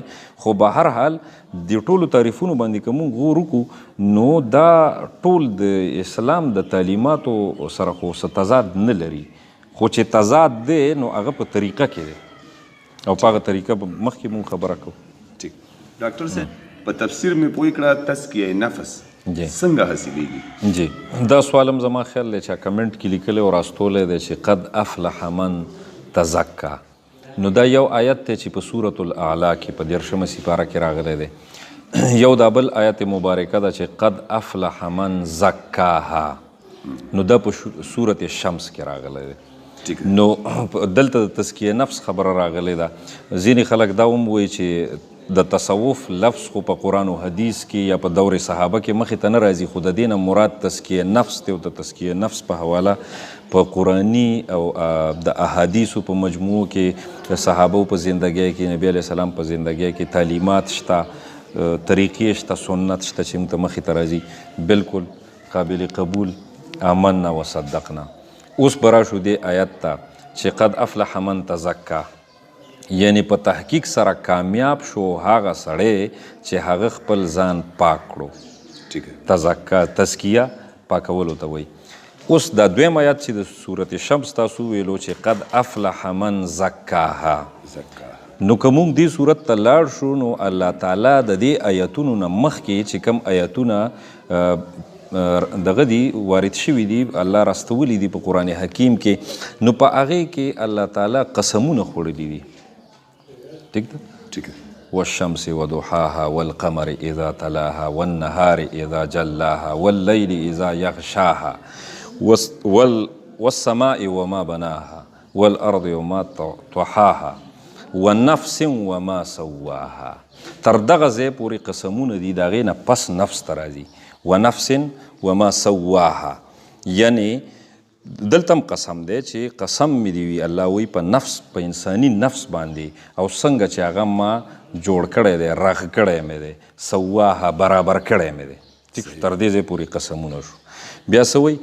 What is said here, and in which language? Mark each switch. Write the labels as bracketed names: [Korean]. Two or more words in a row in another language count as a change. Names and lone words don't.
[Pashto] خو به هر حال د ټولو تعریفونو باندې که موږ غور وکړو نو دا ټول د اسلام د تعلیماتو سره خو څه تضاد نه لري، خو چې تضاد دی نو هغه په طریقه کې دی او په هغه طریقه به مخکې مونږ خبره کوو. ټیک ډاکټر صاحب په تفسیر مې پوه کړه تزکیه نفس څنګه حاصلېږي؟ جی دا سوال هم زما خیال دی چې کمنټ کې لیکلی او راستولی دی چې [Arabic] قد افلح من تزکا. [Pashto] نو دا یو آیت دی چې په سورة الاعلی کې په 13مه سپاره کې راغلی دی. یو دا بل آیت مبارکه ده چې [Arabic] قد افلح من زکاها، [Pashto] نو دا په سورة الشمس کې راغلی دی. نو دلته د تزکیه نفس خبره راغلی ده. ځینې خلک دا هم وایي چې د تصوف لفظ خو په قرآن و حدیث کې یا په دور صحابه کې مخې ته نه راځي، خو د دې نه مراد تزکیه نفس دی او د تزکیه نفس په حواله په قرآني او د احادیثو په مجموعو کې د صحابو په زندګۍ کې، نبی علیه السلام په زندګۍ کې تعلیمات شته، طریقې شته، سنت شته چې موږ ته مخې ته راځي. بالکل قابل قبول. [Arabic] آمنا وصدقنا. [Pashto] اوس به راشو دې آیت ته چې [Arabic] قد افلح من تزکا، [Pashto] یعنی په تحقیق سره کامیاب شو هغه سړی چې هغه خپل ځان پاک کړو. تزکا تزکیه پاکولو ته وایي. اوس دا دویم آیت چې د سورة شمس تاسو ویلو چې [Arabic] قد افلح من زکاها، [Pashto] نو که موږ دې صورت ته لاړ شو نو الله تعالی د دې آیتونو نه مخکې چې کوم آیتونه دغه دی وارد شوي دي، الله راستولی دي په قرآن حکیم کې، نو په هغې کې الله تعالی قسمونه خوړلي دي. ٹھیک ده؟ [Arabic] والشمس وضحاها والقمر اذا تلاها والنهار اذا جلاها والليل اذا يغشاها والسماء وما بناها والارض وما طحاها والنفس وما سواها. [Pashto] تر دغه ځای پورې قسمونه دي، د هغې نه پس نفس ته راځي. [Arabic] ونفس وما سواها، [Pashto] یعنی دلته هم قسم دی چې قسم مې دی وي الله وی په نفس، په انساني نفس باندې، او څنګه چې هغه ما جوړ کړی دی، رغ کړی مې دی، سواها برابر کړی مې دی. ټیک تر دې ځای پورې قسمونه شو. بیا څه وایي؟